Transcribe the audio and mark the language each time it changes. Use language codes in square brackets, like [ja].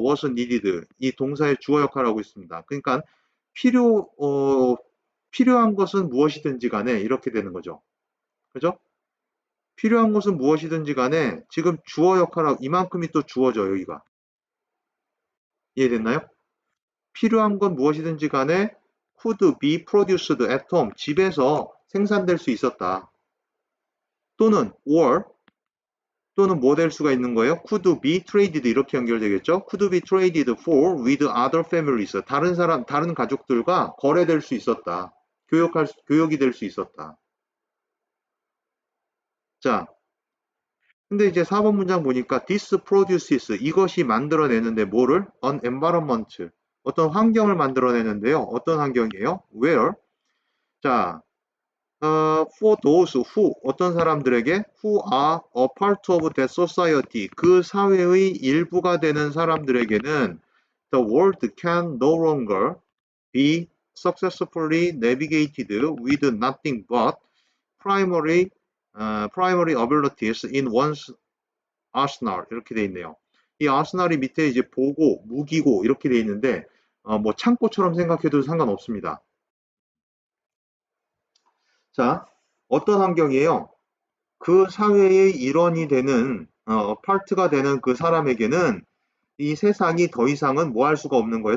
[en] was needed. [ko] 이 동사의 주어 역할을 하고 있습니다. 그러니까 필요한 것은 무엇이든지 간에 이렇게 되는 거죠. 그죠? 필요한 것은 무엇이든지 간에 지금 주어 역할하고 이만큼이 또 주어져 여기가. 이해됐나요? 필요한 건 무엇이든지 간에 [en] could be produced at home. [ko] 집에서 생산될 수 있었다. 또는 또는 뭐 될 수가 있는 거예요? [en] could be traded [ko] 이렇게 연결되겠죠? [en] could be traded for with other families. [ko] 다른 가족들과 거래될 수 있었다. 교역이 될 수 있었다. 자, 근데 이제 4번 문장 보니까 [en] this produces [ko] 이것이 만들어내는데 뭐를? [en] an environment [ko] 어떤 환경을 만들어내는데요. 어떤 환경이에요? where? [en] 자, for those who [ko] 어떤 사람들에게 [en] who are a part of that society [ko] 그 사회의 일부가 되는 사람들에게는 [en] the world can no longer be successfully navigated with nothing but primary abilities in one's arsenal [ko] 이렇게 돼 있네요. 이 아스날이 밑에 이제 보고, 무기고 이렇게 돼 있는데 뭐 창고처럼 생각해도 상관없습니다. 자, 어떤 환경이에요? 그 사회의 일원이 되는 파트가 되는 그 사람에게는 이 세상이 더 이상은 뭐 할 수가 없는 거예요.